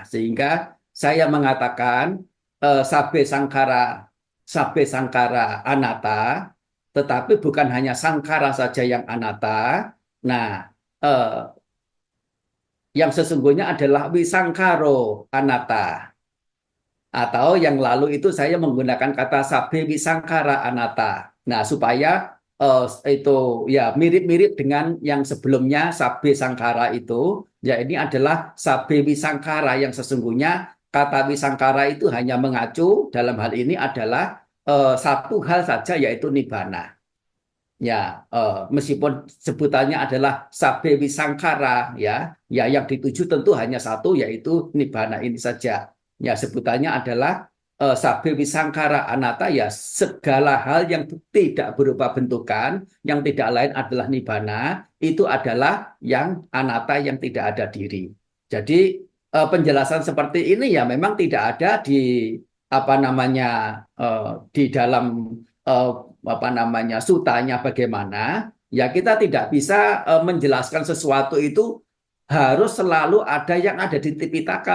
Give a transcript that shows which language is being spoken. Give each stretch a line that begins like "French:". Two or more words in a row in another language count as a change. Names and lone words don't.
Indonesian: Sehingga saya mengatakan
Pali: sabe sangkara anatta,
Indonesian: tetapi bukan hanya sangkara saja yang anatta. Nah, yang sesungguhnya adalah
Pali: wisangkaro anatta.
Indonesian: Atau yang lalu itu saya menggunakan kata
Pali: sabe wisangkara anatta.
Indonesian: Nah, supaya itu ya mirip-mirip dengan yang sebelumnya
Pali: sabe sangkara
Indonesian: itu, ya ini adalah
Pali: sabe wisangkara
Indonesian: yang sesungguhnya kata wisangkara itu hanya mengacu dalam hal ini adalah satu hal saja, yaitu nibbana. Ya, meskipun sebutannya adalah
Pali: sabe wisangkara,
Indonesian: ya yang dituju tentu hanya satu, yaitu nibbana ini saja. Ya, sebutannya adalah
Pali: sabe wisangkara anatta,
Indonesian: ya segala hal yang tidak berupa bentukan, yang tidak lain adalah nibbana, itu adalah yang anatta, yang tidak ada diri. Jadi penjelasan seperti ini ya memang tidak ada di apa namanya di dalam eh, apa namanya sutanya bagaimana, ya kita tidak bisa menjelaskan sesuatu itu harus selalu ada yang ada di Tipitaka.